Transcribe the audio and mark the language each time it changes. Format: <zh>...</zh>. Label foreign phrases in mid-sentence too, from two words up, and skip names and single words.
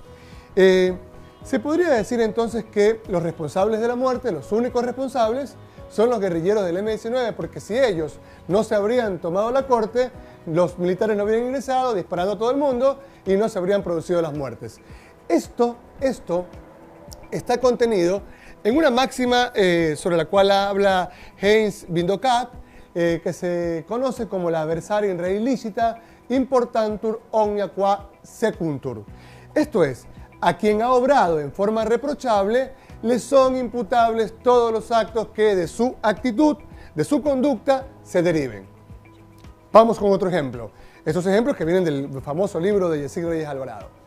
<es>Se podría decir entonces que los responsables de la muerte, los únicos responsables, son los guerrilleros del M-19, porque si ellos no se habrían tomado la corte, los militares no habrían ingresado disparando a todo el mundo y no se habrían producido las muertes. Esto está contenido en una máxima sobre la cual habla Heinz Bindokat, que se conoce como la</es> <la>adversaria in re illicita importantur omnia qua secuntur.</la> <es>Esto es, a quien ha obrado en forma reprochable, le son imputables todos los actos que de su actitud, de su conducta, se deriven. Vamos con otro ejemplo. Estos ejemplos que vienen del famoso libro de Yesig Reyes Alvarado.</es>